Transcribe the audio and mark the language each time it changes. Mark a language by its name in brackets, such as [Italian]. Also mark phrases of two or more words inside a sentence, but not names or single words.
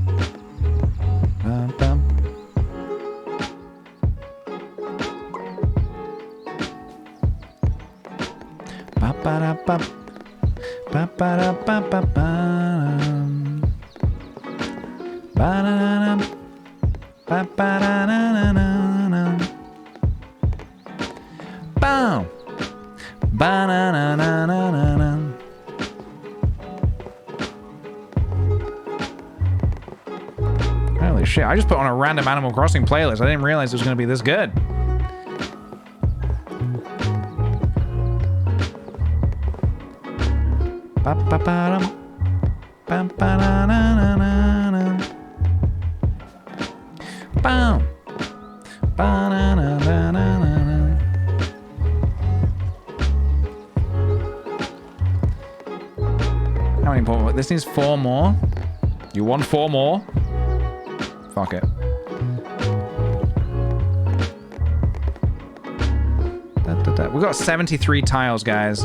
[English] Ba ba da ba ba ba da ba ba ba ba da da ba ba da na na na. Boom! Ba-na-na-na-na-na-na. Holy shit, I just put on a random Animal Crossing playlist. I didn't realize it was going to be this good. Ba-ba-ba-dum. Ba-ba-da-na-na-na-na. Boom! Ba-na-na-na-na-na. How many more? This needs 4 more. You want 4 more? Fuck it. We've got 73 tiles, guys.